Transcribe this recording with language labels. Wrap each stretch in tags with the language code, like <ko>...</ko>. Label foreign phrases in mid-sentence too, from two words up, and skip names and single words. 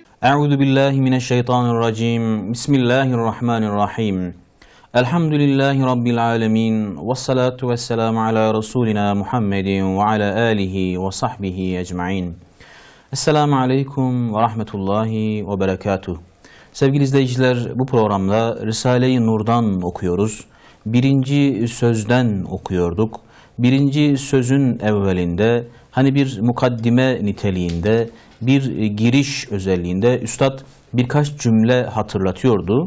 <ar>أعوذ بالله من الشيطان الرجيم. بسم الله الرحمن الرحيم. الحمد لله رب العالمين. والصلاة والسلام على رسولنا محمد وعلى آله وصحبه أجمعين. السلام عليكم ورحمة الله وبركاته.</ar> <tr>Sevgili izleyiciler, bu programda Risale-i Nur'dan okuyoruz. Birinci sözden okuyorduk. Birinci sözün evvelinde hani bir mukaddime niteliğinde, bir giriş özelliğinde Üstad birkaç cümle hatırlatıyordu.</tr>